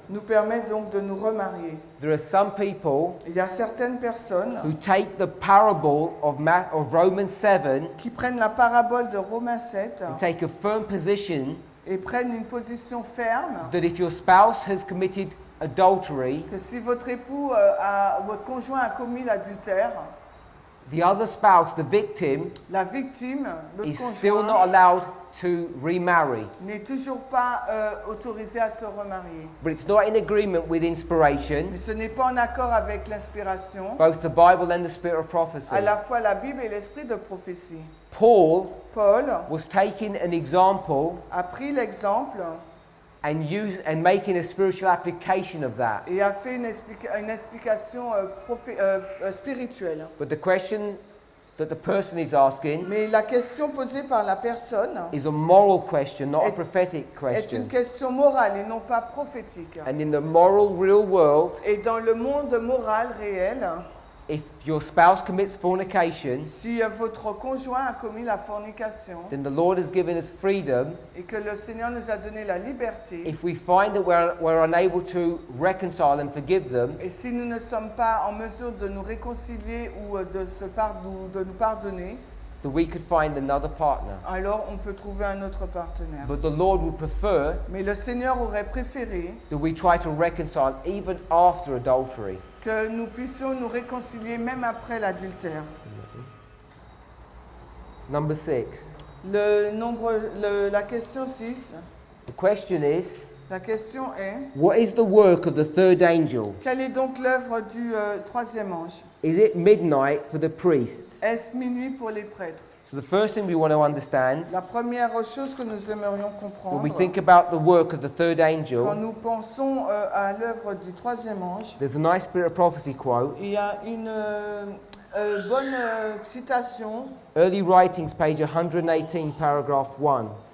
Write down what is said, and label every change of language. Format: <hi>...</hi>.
<fr>nous permet donc de nous remarier.</fr> <en>There are some people</en> <fr>Il y a certaines personnes</fr> <en>who take the parable of Romans 7</en> <fr>qui prennent la parabole de Romains 7</fr> <en>and take a firm position</en> <fr>et prennent une position ferme</fr> <en>that if your spouse has committed adultery,</en> <fr>que si votre époux, votre conjoint a commis l'adultère,</fr> <en>the other spouse, the victim,</en> <fr>la victime, le</fr> <en>is still not</en> <fr>conjoint,</fr> <en>allowed to remarry.</en> <fr>n'est toujours pas autorisé à se remarier.</fr> <en>But it's not in agreement with inspiration,</en> <fr>Mais ce n'est pas en accord avec l'inspiration,</fr> <en>both the Bible and the spirit of prophecy.</en> <fr>à la fois la Bible et l'esprit de prophétie.</fr> <en>Paul</en> <fr>Paul</fr> <en>was taking an example</en> <fr>a pris l'exemple</fr> <en>and making a spiritual application of that.</en> <fr>et a fait une explication spirituelle.</fr> <en>But the question that the person is asking</en> <fr>Mais la question posée par la personne</fr> <en>is a moral question, not a</en> <fr>est</fr> <en>prophetic</en> <fr>une</fr> <en>question.</en> <fr>question morale et non pas prophétique.</fr> <en>And in the moral real world,</en> <fr>Et dans le monde moral réel,</fr> <en>if your spouse commits fornication,</en> <fr>si votre conjoint a commis la fornication</fr> <en>then the Lord has given us freedom.</en> <fr>et que le Seigneur nous a donné la liberté,</fr> <en>If we find that we're unable to reconcile and forgive them,</en> <fr>et si nous ne sommes pas en mesure de nous réconcilier ou de nous pardonner,</fr> <en>that we could find another partner.</en> <fr>alors on peut trouver un autre partenaire.</fr> <en>But the Lord would prefer</en> <fr>Mais le Seigneur aurait préféré</fr> <en>that we try to reconcile even after adultery.</en> <fr>que nous puissions nous réconcilier même après l'adultère.</fr> <en>Number 6.</en> <fr>La question 6,</fr> <en>The question is,</en> <fr>la question est,</fr> <en>what is the work of the third angel?</en> <fr>quelle est donc l'œuvre du troisième ange?</fr> <en>Is it midnight for the priests?</en> <fr>Est-ce minuit pour les prêtres?</fr> <en>So the first thing we want to understand</en> <fr>La première chose que nous aimerions</fr> <en>when</en> <fr>comprendre,</fr> <en>we think about the work of the third</en> <fr>quand</fr> <en>angel,</en> <fr>nous pensons à l'œuvre du troisième ange,</fr> <en>there's a nice Spirit of Prophecy quote.</en> <fr>il y a une bonne citation,</fr> <en>Early Writings, page 118, paragraph 1.</en>